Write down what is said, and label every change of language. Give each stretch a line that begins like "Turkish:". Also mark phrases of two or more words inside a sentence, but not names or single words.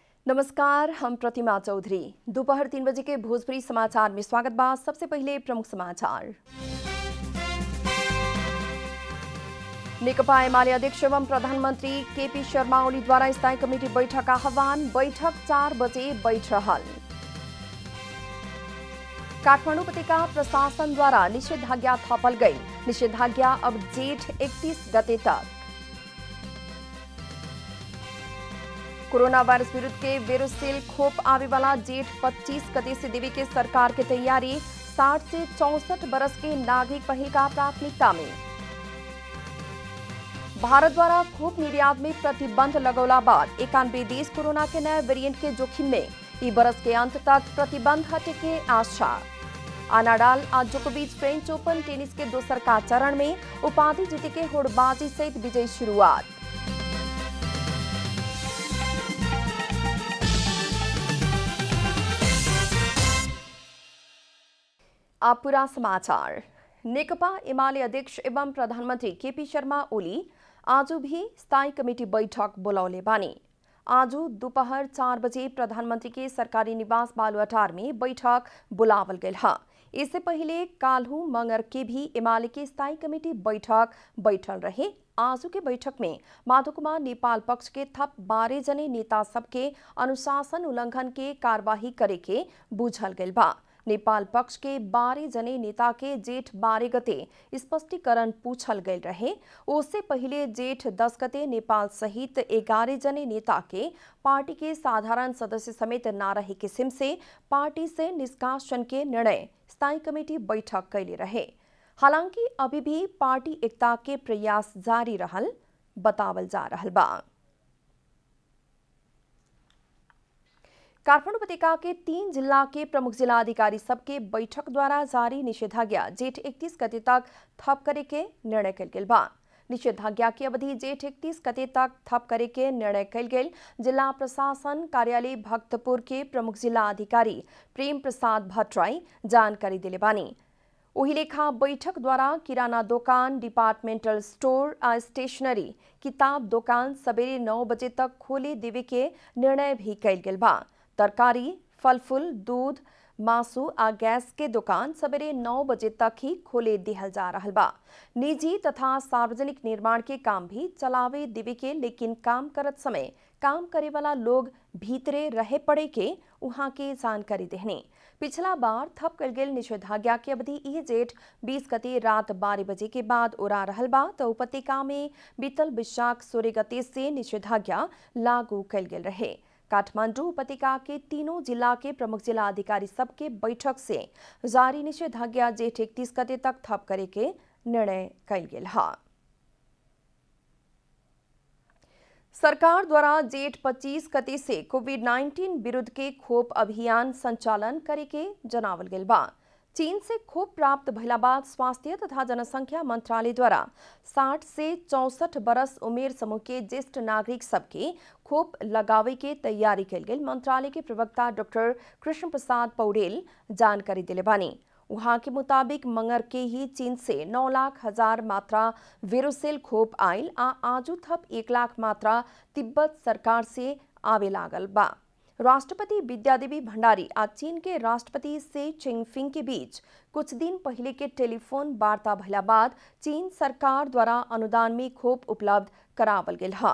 Bhojpuri: नमस्कार, हम प्रतिमा चौधरी। दोपहर 3 बजे के भोजपुरी समाचार में स्वागत बा। सबसे पहले प्रमुख समाचार। नेकपा एमाले अध्यक्ष एवं प्रधानमंत्री केपी शर्मा ओली द्वारा स्थायी कमिटी बैठक आह्वान। बैठक 4 बजे बैठ रहल। काठमाडौँ उपत्यका प्रशासन द्वारा निषेधाज्ञा थपल गई। निषेधाज्ञा अब जेठ 31 गते तक। कोरोना वायरस विरुद्ध के वेरोसिल खोप आवे वाला जेठ 25 गते से देवे के सरकार की तैयारी। 60 से 64 बरस के नागरिक पहल का प्राथमिकता में। भारत द्वारा खोप निर्यात में प्रतिबंध लगौला बाद 91 देश कोरोना के नए वेरिएंट के जोखिम में। इस बरस के अंत तक प्रतिबंध हटे के आशा। नाडाल आज जोकोविच फ्रेंच ओपन टेनिस के दोसर का चरण में उपाधि जीते के होड़बाजी सहित विजयी शुरुआत। अब पूरा समाचार। नेकपा एमाले अध्यक्ष एवं प्रधानमंत्री केपी शर्मा ओली आज भी स्थायी कमेटी बैठक बोलौले बानी। आज दोपहर 4 बजे प्रधानमंत्री के सरकारी निवास बालुआटार में बैठक बुलावल गई है। इससे पहले काल्हू मंगर के भी एमाले के स्थायी कमेटी बैठल रहे। आज के बैठक में माधव कुमार नेपाल पक्ष के थप 12 जने नेता सबके अनुशासन उल्लंघन के कार्यवाही करे के बुझल गई बा। नेपाल पक्ष के 12 जने नेता के जेठ 12 गते स्पष्टीकरण पूछल गए रहे। उससे पहले जेठ 10 गते नेपाल सहित 11 जने नेता के पार्टी के साधारण सदस्य समेत न रहे किस्म से पार्टी से निष्कासन के निर्णय स्थायी कमेटी बैठक कैले रहे। हालांकि अभी भी पार्टी एकता के प्रयास जारी रहल बतावल जा रहल बा। काठमाडौँ उपत्यका के 3 जिला के प्रमुख जिला अधिकारी सबके बैठक द्वारा जारी निषेधाज्ञा जेठ 31 गते तक थप करे के निर्णय कल गेल बा। निषेधाज्ञा की अवधि जेठ 31 गते तक थप करे के निर्णय कल गेल जिला प्रशासन कार्यालय भक्तपुर के प्रमुख जिला अधिकारी प्रेम प्रसाद भट्टराई जानकारी दिले बानी। वही लेखा बैठक द्वारा किराना दुकान, डिपार्टमेंटल स्टोर, स्टेशनरी, किताब दुकान सवेरे 9 बजे तक खोले देवे के निर्णय भी कल गेल बा। तरकारी, फलफूल, दूध, मासु आ गैस के दुकान सवेरे 9 बजे तक ही खोले दिहल जा रहल बा। निजी तथा सार्वजनिक निर्माण के काम भी चलावे देवे के, लेकिन काम करत समय काम करे वाला लोग भीतरे रहे पड़े के वहां के जानकारी देहने। पिछला बार थप कल गेल निषेधाज्ञा की अवधि यह जेठ 20 गते रात 12 बजे के बाद उड़ा रहल बा। तो उपत्यका में बीतल विशाख 16 गते से निषेधाज्ञा लागू कल गेल रहे। काठमांडू उपत्यका के तीनों जिला के प्रमुख जिला अधिकारी सबके बैठक से जारी निषेधाज्ञा जेठ 31 गते तक थप करे के निर्णय कल गेल है। सरकार द्वारा जेठ 25 गते से कोविड-19 विरुद्ध के खोप अभियान संचालन करे के जनावल गेल बा। चीन से खोप प्राप्त भइला बाद स्वास्थ्य तथा जनसंख्या मंत्रालय द्वारा 60 से 64 बरस उमेर समूह के ज्येष्ठ नागरिक सबके खोप लगावे के तैयारी कल गेल मंत्रालय के प्रवक्ता डॉक्टर कृष्ण प्रसाद पौडेल जानकारी दिले बानी। वहां के मुताबिक मंगर के ही चीन से 9 लाख हजार मात्रा वेरोसेल खोप आयल आ आजू थप 1 लाख मात्रा तिब्बत सरकार से आवे लागल बा। राष्ट्रपति विद्यादेवी भंडारी आज चीन के राष्ट्रपति शी चिनफिंग के बीच कुछ दिन पहले के टेलीफोन वार्ता भइला बाद चीन सरकार द्वारा अनुदान में खोप उपलब्ध करावल गेल है।